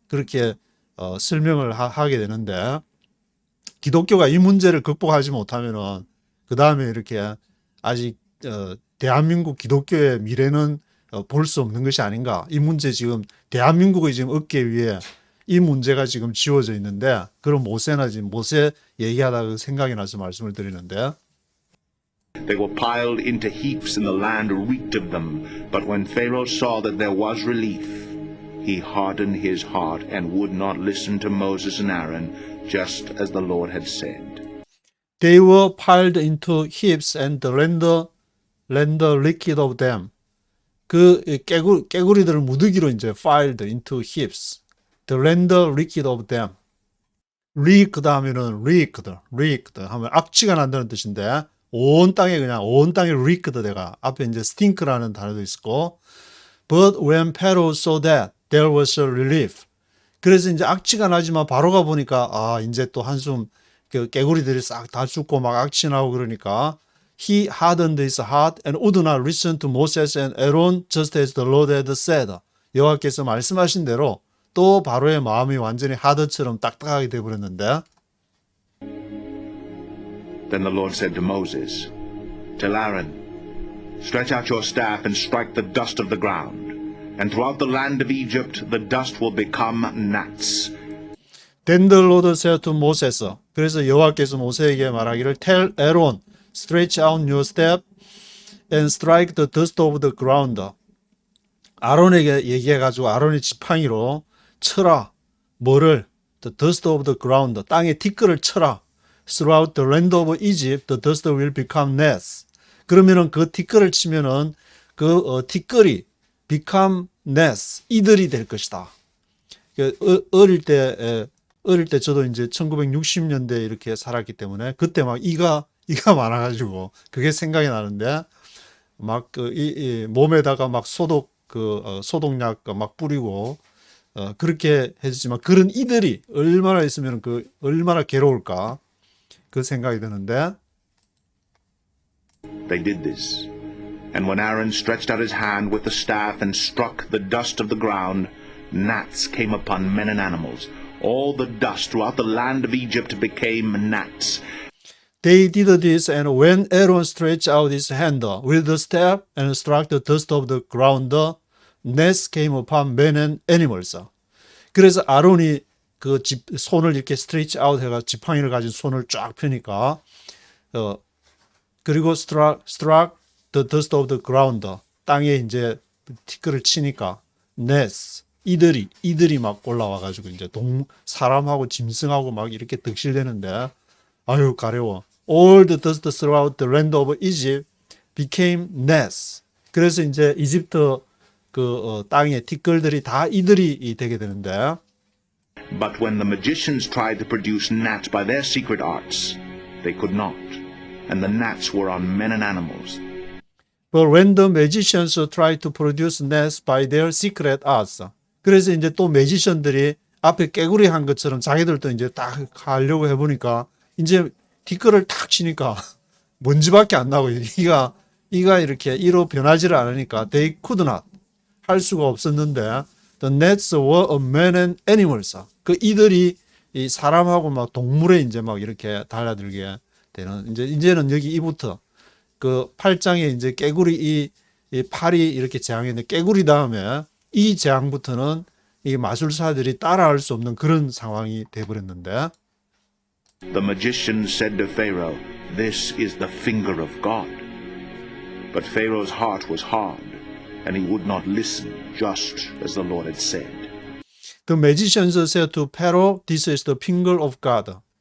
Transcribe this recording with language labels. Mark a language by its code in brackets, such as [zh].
[ko] 그렇게 설명을 하게 되는데 기독교가 이 문제를 극복하지 못하면은 그 다음에 이렇게 아직 대한민국 기독교의 미래는 볼 수 없는 것이 아닌가. 이 문제 지금 대한민국의 지금 어깨 위에 이 문제가 지금 지워져 있는데 그런 모세나 지금 모세 얘기하다가 생각이 나서 말씀을 드리는데 [en] They were piled into heaps and the land reeked of them. But when Pharaoh saw that there was relief, he hardened his heart and would not listen to Moses and Aaron, just as the Lord had said. They were piled into heaps and the land reeked of them. [ko] 그 깨구리들을 무더기로 이제 piled into heaps. [en] The land reeked of them. reeked 하면은 reeked 하면 악취가 난다는 뜻인데 온 땅에 reeked 돼가 앞에 이제 stink라는 단어도 있고 but when Pharaoh saw that there was a relief. 그래서 이제 악취가 나지만 바로가 보니까 이제 또 한숨 그 깨구리들이 싹 다 죽고 막 악취 나고 그러니까 he hardened his heart and would not listen to Moses and Aaron just as the Lord had said. [ko] 여호와께서 말씀하신 대로 또 바로의 마음이 완전히 하드처럼 딱딱하게 되어버렸는데 [en] Then the Lord said to Moses, Tell Aaron, stretch out your staff and strike the dust of the ground, and throughout the land of Egypt the dust will become gnats. Then the Lord said to Moses. 그래서 여호와께서 모세에게 말하기를 Tell Aaron, stretch out your staff and strike the dust of the ground. [ko] 아론에게 얘기해가지고 아론의 지팡이로 쳐라. [en] 뭐를? The dust of the ground. 땅에 티끌을 쳐라. Throughout the land of Egypt, the dust will become gnats. [ko] 그러면은 그 티끌을 치면은 그 티끌이 become nests, 이들이 될 것이다. 어릴 때 저도 이제 1960년대에 이렇게 살았기 때문에 그때 막 이가 많아가지고 그게 생각이 나는데 막 이 몸에다가 막 소독약 막 뿌리고 그렇게 해주지만 그런 이들이 얼마나 있으면 얼마나 괴로울까 그 생각이 드는데 [en] They did this. And when Aaron stretched out his hand with the staff and struck the dust of the ground, gnats came upon men and animals. All the dust throughout the land of Egypt became gnats. They did this, and when Aaron stretched out his hand with the staff and struck the dust of the ground, gnats came upon men and animals. [ko] 그래서 아론이 손을 이렇게 스트레치 아웃 해가 지팡이를 가진 손을 쫙 펴니까 그리고 struck the dust of the ground, 땅에 이제 티끌을 치니까 gnats, 이들이 막 올라와 가지고 이제 사람하고 짐승하고 막 이렇게 득실되는데 아유 가려워. [en] All the dust throughout the land of Egypt became gnats. [ko] 그래서 이제 이집트 땅에 티끌들이 다 이들이 되게 되는데 [en] But when the magicians tried to produce gnats by their secret arts, they could not. And the gnats were on men and animals. [ko] But when the magicians tried to produce gnats by their secret arts, 그래서 이제 또 매지션들이 앞에 깨구리 한 것처럼 자기들도 이제 딱 하려고 해보니까 이제 티끌을 탁 치니까 먼지밖에 안 나고 이가 이렇게 이로 변하지를 않으니까 they could not 할 수가 없었는데 the gnats were of men and animals. 그 이들이 이 사람하고 막 동물에 이제 막 이렇게 달라들게 되는 이제는 여기 이부터 그 8장에 이제 깨구리 이 팔이 이렇게 재앙했는데 깨구리 다음에 이 재앙부터는 이 마술사들이 따라할 수 없는 그런 상황이 돼버렸는데 [en] The magicians said to Pharaoh, "This is the finger of God." But Pharaoh's heart was hard, and he would not listen, just as the Lord had said. The magicians said to Pharaoh, "This is the finger of God."